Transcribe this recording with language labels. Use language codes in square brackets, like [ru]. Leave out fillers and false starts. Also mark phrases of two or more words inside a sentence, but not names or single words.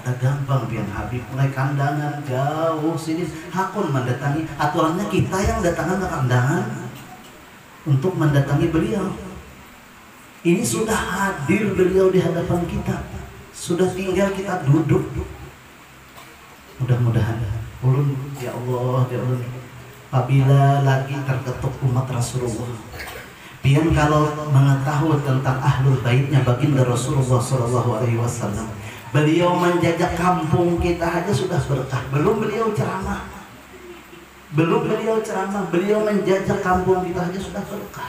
[bjn] Ada gampang pian Habib mulai kandangan jauh sini hakun mendatangi, aturannya kita yang datangan ke kandangan untuk mendatangi beliau. [id] Ini sudah hadir beliau di hadapan kita, sudah tinggal kita duduk. [bjn] Mudah-mudahan ulun ya Allah apabila lagi terketuk umat Rasulullah, pian kalau mengetahui tentang ahlul baitnya baginda Rasulullah SAW, beliau menjajak kampung kita aja sudah berkah. [id] Belum beliau ceramah, beliau menjajak kampung kita aja sudah berkah.